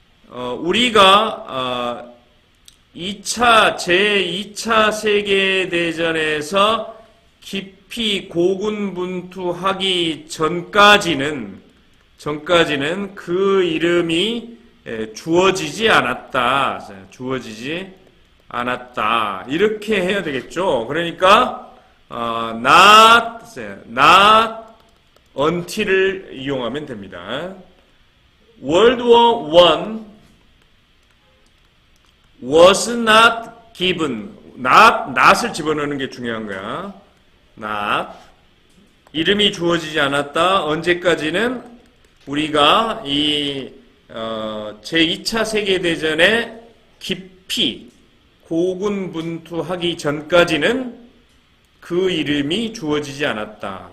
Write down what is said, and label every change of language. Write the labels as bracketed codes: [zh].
[ko] 우리가 제2차 세계대전에서 깊이 고군분투하기 전까지는 그 이름이 주어지지 않았다. 이렇게 해야 되겠죠. 그러니까 not until을 이용하면 됩니다. [en] World War I was not given. [ko] not을 집어넣는 게 중요한 거야. not 이름이 주어지지 않았다. 언제까지는 우리가 이 제2차 세계대전에 깊이 고군분투하기 전까지는 그 이름이 주어지지 않았다.